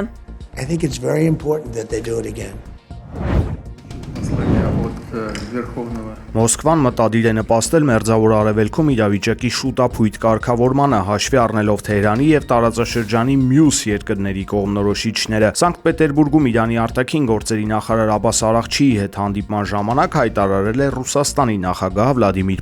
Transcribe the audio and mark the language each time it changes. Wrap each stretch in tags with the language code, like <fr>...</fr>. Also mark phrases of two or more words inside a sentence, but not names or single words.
<en>I think it's very important that they do it again.</en> <hy>Մոսկվան մտադիր է նպաստել Մերձավոր Արևելքում իրավիճակի շուտափույթ կարգավորմանը, հաշվի առնելով Թեհրանի եւ տարածաշրջանի մյուս երկրների կողմնորոշիչները։ Սանկտ Պետերբուրգում Իրանի արտաքին գործերի նախարար Աբբաս Արաղչիի հետ հանդիպման ժամանակ հայտարարել է Ռուսաստանի նախագահ Վլադիմիր</hy>